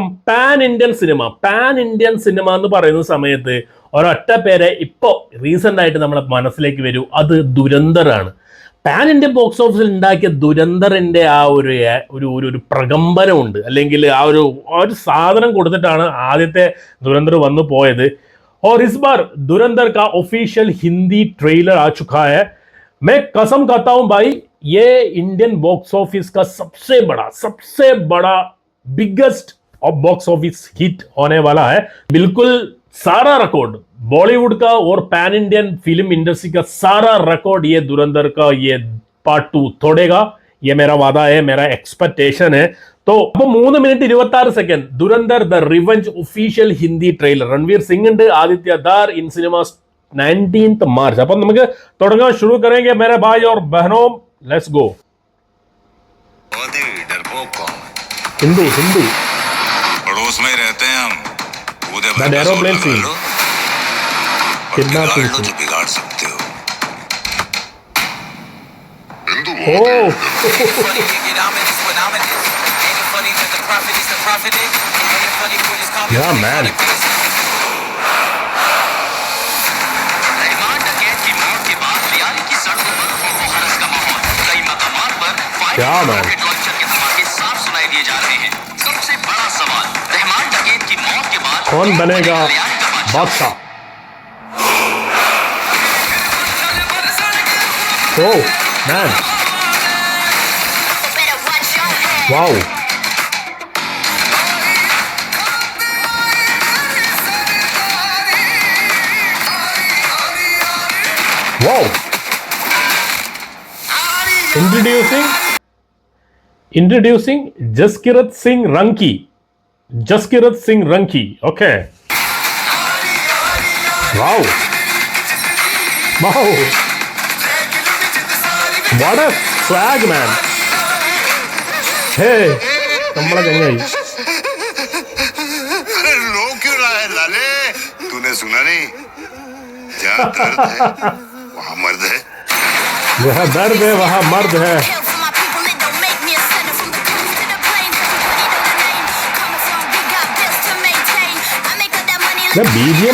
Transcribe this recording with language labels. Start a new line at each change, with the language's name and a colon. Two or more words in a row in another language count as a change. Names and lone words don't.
English: pan Indian cinema
Malayalam: എന്ന് പറയുന്ന സമയത്ത് ഒരൊറ്റ പേരെ ഇപ്പോൾ റീസെൻ്റ് ആയിട്ട് നമ്മുടെ മനസ്സിലേക്ക് വരൂ, അത് ദുരന്തറാണ്.
English: pan Indian box officeil
Malayalam: ഉണ്ടാക്കിയ ദുരന്തറിൻ്റെ ആ ഒരു ഒരു ഒരു പ്രകമ്പനമുണ്ട്, അല്ലെങ്കിൽ ആ ഒരു സാധനം കൊടുത്തിട്ടാണ് ആദ്യത്തെ ദുരന്തർ വന്നു പോയത്.
Hindi: और इस बार धुरंधर का
English: official Hindi trailer
Hindi: आ चुका है. मैं कसम खाता हूं भाई, ये
English: Indian box office
Hindi: का सबसे बड़ा
English: biggest box office hit
Hindi: होने वाला है. बिल्कुल सारा रिकॉर्ड बॉलीवुड का और
English: pan Indian film industry
Hindi: का सारा रिकॉर्ड ये धुरंधर का ये पार्ट 2 तोड़ेगा. ये मेरा वादा है, मेरा एक्सपेक्टेशन है. तो अब 3 मिनट 26 सेकंड धुरंधर द रिवेंज
English: official Hindi trailer. रणवीर सिंह ഉണ്ട്, आदित्य दार in cinemas 19th March.
Hindi: अपन
Malayalam: നമുക്ക് തുടങ്ങാൻ
Hindi: शुरू करेंगे मेरे भाई और बहनों.
English: let's go.
Hindi: हिंदू पड़ोस में रहते हैं हम.
English: the aeroplane scene
Hindi: कितना तो बिगाड़ सकते हो.
English: ओह Yeah, man. Yeah, man.
Hindi: साफ सुनाई दिए जा रहे हैं. सबसे बड़ा सवाल, रहमान डकैत की मौत के बाद कौन बनेगा बादशाह?
English: Oh, man. Wow. Wow. Introducing Jaskirat Singh Ranki. Okay. Wow. What a swag, man.
Hindi: Hey, कमला गंगाई. लो क्यों रहा है लाले? तूने सुना नहीं? जहाँ दर्द है वहाँ मर्द है. जहाँ दर्द है वहाँ मर्द है.
English: The BGM.